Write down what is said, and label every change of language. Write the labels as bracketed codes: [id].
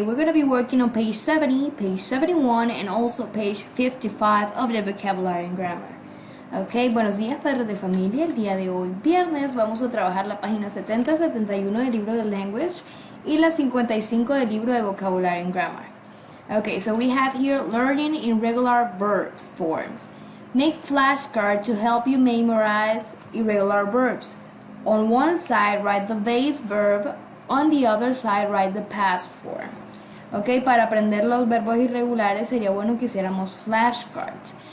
[en] We're going to be working on page 70, page 71, and also page 55 of the vocabulary and grammar. [es] Ok, buenos días, padres de familia. El día de hoy, viernes, vamos a trabajar la página 70-71 del libro de Language y la 55 del libro de vocabulary and grammar. [en] Okay, so we have here learning irregular verbs forms. Make flashcards to help you memorize irregular verbs. On one side, write the base verb. On the other side, write the past form. [es] Ok, para aprender los verbos irregulares sería bueno que hiciéramos flashcards.